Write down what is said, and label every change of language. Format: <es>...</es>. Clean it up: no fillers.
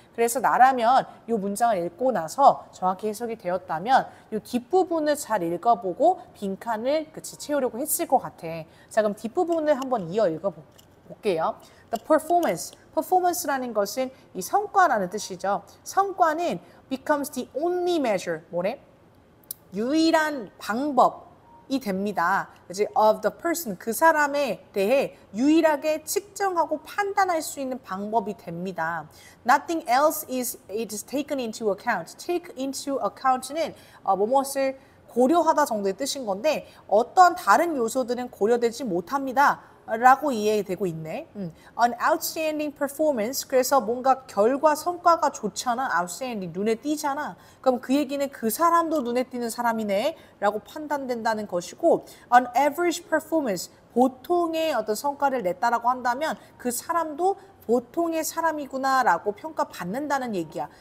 <ko>그래서 나라면 이 문장을 읽고 나서 정확히 해석이 되었다면 이 뒷부분을 잘 읽어보고 빈칸을 채우려고 했을 것 같아. 자, 그럼 뒷부분을 한번 이어 읽어볼게요.</ko> <en>The performance.</en> <ko>performance라는 것은 이 성과라는 뜻이죠. 성과는</ko> <en>becomes the only measure.</en> <ko>뭐래? 유일한 방법. 이 됩니다. 이제</ko> <en>of the person</en> <ko>그 사람에 대해 유일하게 측정하고 판단할 수 있는 방법이 됩니다.</ko> <en>Nothing else is taken into account. Take into account</en> <ko>는 무엇을 고려하다 정도의 뜻인 건데 어떠한 다른 요소들은 고려되지 못합니다. 라고 이해되고 있네.</ko> <en>An outstanding performance.</en> <ko>그래서 뭔가 결과 성과가 좋잖아. outstanding 눈에 띄잖아. 그럼 그 얘기는 그 사람도 눈에 띄는 사람이네 라고 판단된다는 것이고</ko> <en>an average performance.</en> <ko>보통의 어떤 성과를 냈다라고 한다면 그 사람도 보통의 사람이구나 라고 평가받는다는 얘기야.</ko>